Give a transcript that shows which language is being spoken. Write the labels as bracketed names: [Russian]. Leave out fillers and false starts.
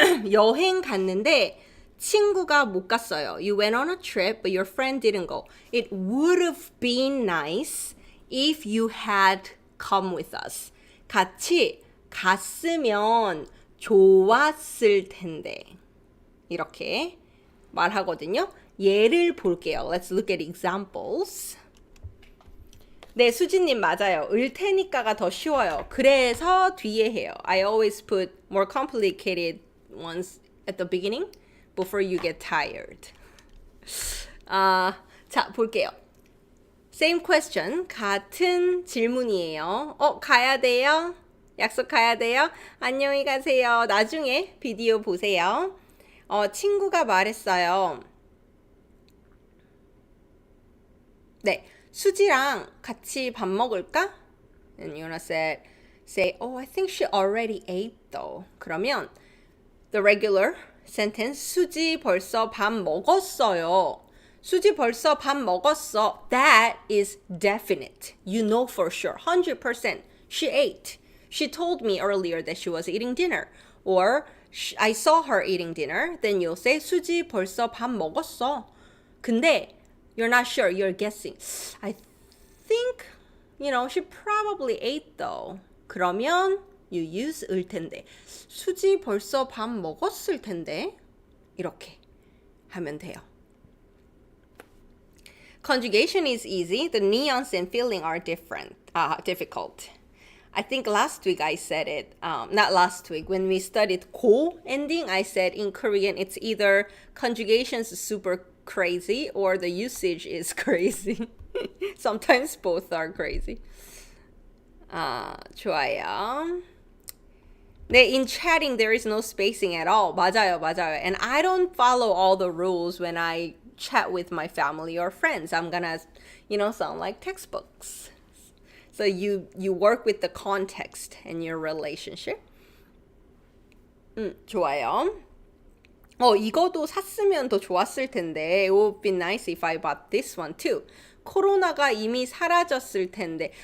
[Korean] 여행 갔는데 친구가 못 갔어요. [English] You went on a trip, but your friend didn't go. It would have been nice if you had come with us. [Korean] 같이 갔으면 좋았을 텐데. 이렇게 말하거든요. 예를 볼게요. [English] Let's look at examples. [Korean] 네, 수진님 맞아요. 을 테니까가 더 쉬워요. 그래서 뒤에 해요. [English] I always put more complicated ones at the beginning before you get tired. [Korean] 자, 볼게요. [English] Same question. [Korean] 같은 질문이에요. 가야 돼요? 약속 가야 돼요? 안녕히 가세요. 나중에 비디오 보세요. 친구가 말했어요. 네, 수지랑 같이 밥 먹을까? [English] And Yuna say, I think she already ate though. [Korean] 그러면 [English] the regular sentence, [Korean] 수지 벌써 밥 먹었어요. 수지 벌써 밥 먹었어. [English] That is definite. You know for sure. 100%. She ate. She told me earlier that she was eating dinner. Or I saw her eating dinner. Then you'll say [Korean] 수지 벌써 밥 먹었어. 근데 [English] you're not sure. You're guessing. I think, she probably ate though. [Korean] 그러면 [English] you use [Korean] 을 텐데. 수지 벌써 밥 먹었을 텐데. 이렇게 하면 돼요. [English] Conjugation is easy. The nuance and feeling are difficult. I think last week I said it. Not last week. When we studied 고 ending, I said in Korean it's either conjugation's super crazy or the usage is crazy. Sometimes both are crazy. [Korean] 좋아요. [English] 네, in chatting there is no spacing at all. [Korean] 맞아요. [English] And I don't follow all the rules when I chat with my family or friends. I'm gonna, sound like textbooks. So you work with the context and your relationship. [Korean] 좋아요. 이거도 샀으면 더 좋았을 텐데. [English] It would be nice if I bought this one too. [Korean] 코로나가 이미 사라졌을 텐데.